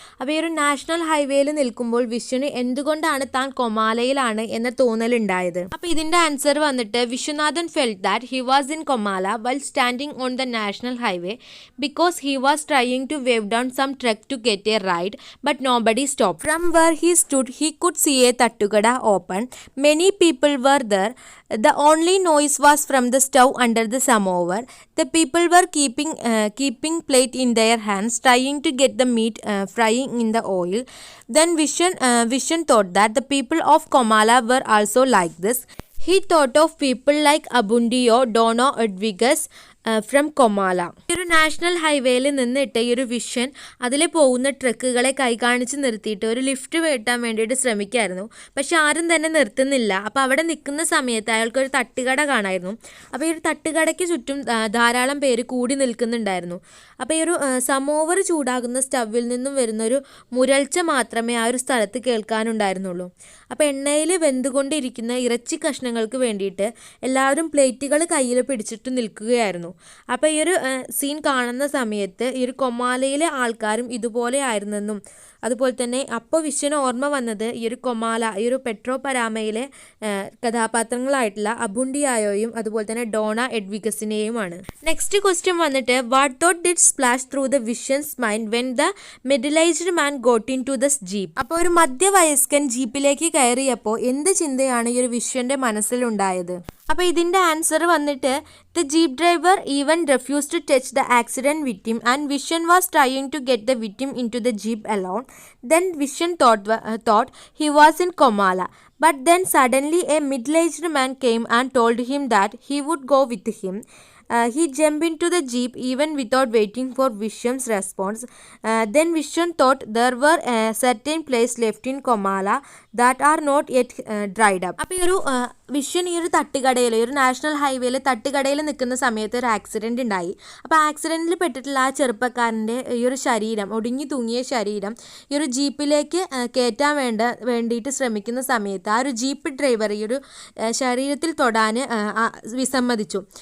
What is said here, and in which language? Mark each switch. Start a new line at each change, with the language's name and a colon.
Malayalam: അപ്പോൾ ഈ ഒരു നാഷണൽ ഹൈവേയിൽ നിൽക്കുമ്പോൾ വിശ്വന് എന്തുകൊണ്ടാണ് താൻ കൊമാലയിലാണ് എന്ന തോന്നലുണ്ടായത്?
English: അപ്പോൾ ഇതിൻ്റെ ആൻസർ വന്നിട്ട് Viswanathan felt that he was in Comala while standing on the national highway because he was trying to wave down some truck to get a ride but nobody stopped. From where he stood he could see a tattukada open. Many people were there. The only noise was from the stove under the samovar. The people were keeping plate in their hands trying to get the meat frying in the oil. Then Vishan thought that the people of Komala were also like this. He thought of people like Abundio, Dono, Edvigas from Comala.
Malayalam: ഈ ഒരു national ഹൈവേയിൽ നിന്നിട്ട് ഈ ഒരു vision അതിൽ പോകുന്ന ട്രക്കുകളെ കൈ കാണിച്ച് നിർത്തിയിട്ട് ഒരു ലിഫ്റ്റ് വെട്ടാൻ വേണ്ടിയിട്ട് ശ്രമിക്കായിരുന്നു. പക്ഷെ ആരും തന്നെ നിർത്തുന്നില്ല. അപ്പോൾ അവിടെ നിൽക്കുന്ന സമയത്ത് അയാൾക്കൊരു തട്ടുകട കാണായിരുന്നു. അപ്പോൾ ഈ ഒരു തട്ടുകടയ്ക്ക് ചുറ്റും ധാരാളം പേര് കൂടി നിൽക്കുന്നുണ്ടായിരുന്നു. അപ്പോൾ ഈ ഒരു സമോവർ ചൂടാകുന്ന സ്റ്റവിൽ നിന്നും വരുന്നൊരു മുരൾച്ച മാത്രമേ ആ ഒരു സ്ഥലത്ത് കേൾക്കാനുണ്ടായിരുന്നുള്ളൂ. അപ്പോൾ എണ്ണയിൽ വെന്തുകൊണ്ടിരിക്കുന്ന ഇറച്ചി കഷ്ണങ്ങൾക്ക് വേണ്ടിയിട്ട് എല്ലാവരും പ്ലേറ്റുകൾ കയ്യിൽ പിടിച്ചിട്ട് നിൽക്കുകയായിരുന്നു. അപ്പോൾ ഈ ഒരു സീൻ കാണുന്ന സമയത്ത് ഈ ഒരു കൊമാലയിലെ ആൾക്കാരും ഇതുപോലെ ആയിരുന്നെന്നും അതുപോലെ തന്നെ അപ്പോൾ വിശ്വന് ഓർമ്മ വന്നത് ഈ ഒരു കൊമാല, ഈ ഒരു പെട്രോ പരാമയിലെ കഥാപാത്രങ്ങളായിട്ടുള്ള അബുണ്ടിയായോയും അതുപോലെ തന്നെ ഡോണ എഡ്വിഗസിനെയുമാണ്.
English: Next question വന്നിട്ട് what thought did splash through the Vishan's mind when the middle aged man got into the jeep.
Malayalam: അപ്പോൾ ഒരു മധ്യവയസ്കൻ ജീപ്പിലേക്ക് കയറിയപ്പോൾ എന്ത് ചിന്തയാണ് ഈ ഒരു വിശ്വന്റെ മനസ്സിലുണ്ടായത്?
English: അപ്പോൾ ഇതിൻ്റെ ആൻസർ വന്നിട്ട് the jeep driver even refused to touch the accident victim and Vishen was trying to get the victim into the jeep alone. Then Vishen thought he was in Comala. But then suddenly a middle-aged man came and told him that he would go with him. He jumped into the jeep even without waiting for Vishen's response. Then Vishen thought there were certain places left in Comala that are not yet dried up.
Malayalam: അപ്പോൾ ഈ ഒരു വിശ്വൻ ഈ ഒരു തട്ടുകടയിൽ, ഒരു national ഹൈവേയിൽ തട്ടുകടയിൽ നിൽക്കുന്ന സമയത്ത് ഒരു ആക്സിഡൻറ്റ് ഉണ്ടായി. അപ്പോൾ ആക്സിഡൻറ്റിൽ പെട്ടിട്ടുള്ള ആ ചെറുപ്പക്കാരൻ്റെ ഈ ഒരു ശരീരം, ഒടുങ്ങി തൂങ്ങിയ ശരീരം ഈ ഒരു ജീപ്പിലേക്ക് കയറ്റാൻ വേണ്ടിയിട്ട് ശ്രമിക്കുന്ന സമയത്ത് ആ ഒരു ജീപ്പ് ഡ്രൈവർ ഈ ഒരു ശരീരത്തിൽ തൊടാൻ വിസമ്മതിച്ചു.